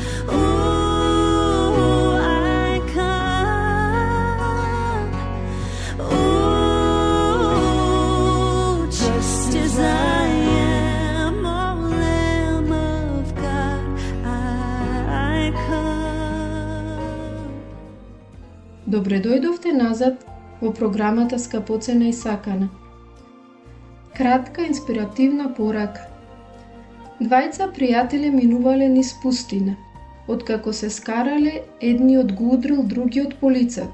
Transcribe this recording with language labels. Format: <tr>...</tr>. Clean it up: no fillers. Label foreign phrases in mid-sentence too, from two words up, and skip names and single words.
<en>Oh, I come. Oh, just as I am, O Lamb of God, I come.</en> <mk>Добре дојдовте назад во програмата Скапоцена и сакана. Кратка инспиративна порака. Двајца пријатели минувале низ пустина. Откако се скарале, едниот го удрил другиот по лицето.</mk>